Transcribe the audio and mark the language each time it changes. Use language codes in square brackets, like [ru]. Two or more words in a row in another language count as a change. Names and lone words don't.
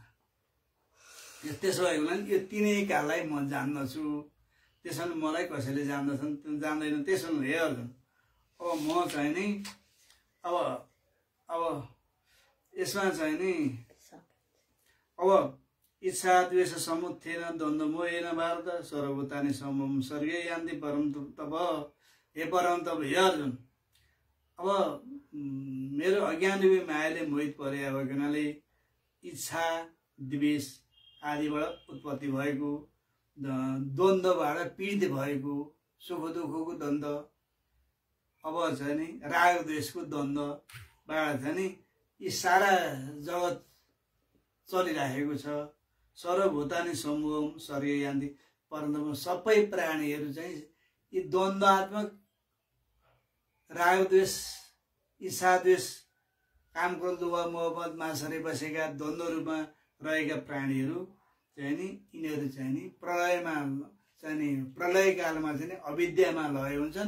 [ne] त्यसो भएको हुनाले यो तीनै काललाई म जान्दछु। त्यसो भने मलाई कसैले जान्दछन्, जान्दैन। त्यसो भने हे अर्जुन, अब म चाहिँ नि अब यसमा चाहिँ नि अब [sa] इच्छा द्वेष समुत्थेन द्वन्द्व मोहेन भारत सर्वभूतानि समम सर्गे यान्ति परम तप। [ne] हे परम तप, हे अर्जुन, अब मेरो अज्ञान रूपी मायाले मोहित परे भएको हुनाले इच्छा द्वेष आदिबाट उत्पत्ति भएको, द्वन्द्वबाट पीडित भएको, सुख दुःखको द्वन्द्व, अब चाहिँ नि राग द्वेषको द्वन्द्वबाट चाहिँ नि यी सारा जगत चलिराखेको छ। [sa] सर्वभूतानि समूहम सर्गे यान्ति परन्तप, [ne] सबै प्राणीहरू चाहिँ यी द्वन्द्वात्मक राग द्वेष, इच्छा द्वेष, काम क्रोध लोभ मोह मासरे बसेका द्वन्द्व रूपमा रहेका प्राणीहरू चाहिँ नि यिनीहरू चाहिँ नि प्रलयमा चाहिँ नि प्रलयकालमा चाहिँ नि अविद्यामा लय हुन्छन्।